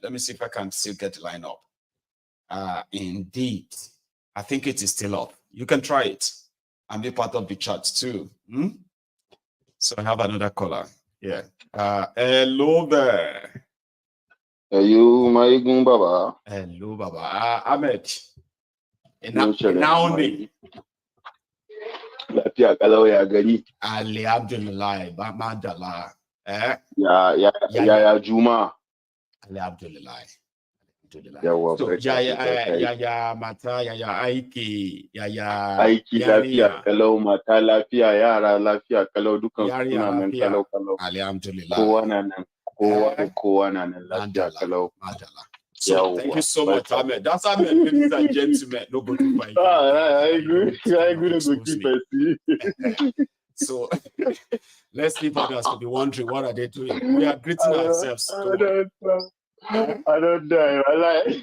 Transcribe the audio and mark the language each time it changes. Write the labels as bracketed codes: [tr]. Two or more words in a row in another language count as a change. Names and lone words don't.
[en] Let me see if I can still get the line up. Indeed, I think it is still up. You can try it and be part of the chat too. So I have another caller. Yeah. Hello there. You, Maiyegun Baba. Hello, Baba. Ahmed. Now me. [ha] Lafiya kalau ya gari. Alhamdulillah, Madala. Ya Juma. Alhamdulillah. So, mata, aiki, lafiya kalau, mata lafiya, yara lafiya kalau, dukan suna nan kalau. Alhamdulillah. Kowa na nan lafiya kalau. [en] So, thank you so much, Ahmed. That's Ahmed, ladies and gentlemen. No go to fight. So, let's leave others to be wondering what are they doing. We are greeting ourselves. I don't die. I like.